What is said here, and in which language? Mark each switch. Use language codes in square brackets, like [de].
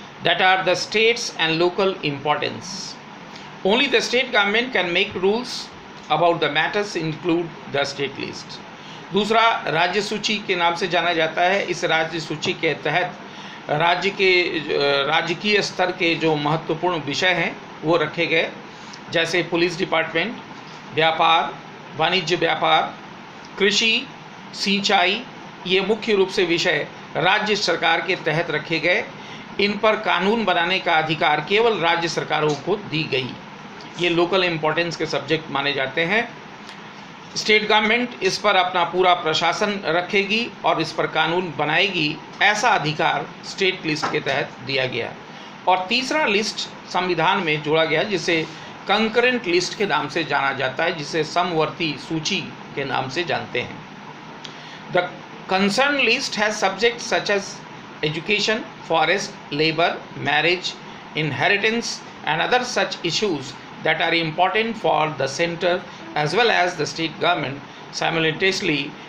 [en] that are the states and local importance. Only the state government can make rules about the matters include the state list. [hi] दूसरा राज्य सूची के नाम से जाना जाता है। इस राज्य सूची के तहत राजकीय स्तर के जो महत्वपूर्ण विषय हैं वो रखे गए, जैसे पुलिस डिपार्टमेंट, व्यापार, वाणिज्य व्यापार, कृषि, सिंचाई। ये मुख्य रूप से विषय राज्य सरकार के तहत रखे गए। इन पर कानून बनाने का अधिकार केवल राज्य सरकारों को दी गई। ये लोकल इम्पोर्टेंस के सब्जेक्ट माने जाते हैं। स्टेट गवर्नमेंट इस पर अपना पूरा प्रशासन रखेगी और इस पर कानून बनाएगी, ऐसा अधिकार स्टेट लिस्ट के तहत दिया गया। और तीसरा लिस्ट संविधान में जोड़ा गया, जिसे कंकरेंट लिस्ट के नाम से जाना जाता है, जिसे समवर्ती सूची के नाम से जानते हैं। [en] The concern list has subject such as education, forest, labour, marriage, inheritance and other such issues that are important for the center as well as the state government simultaneously.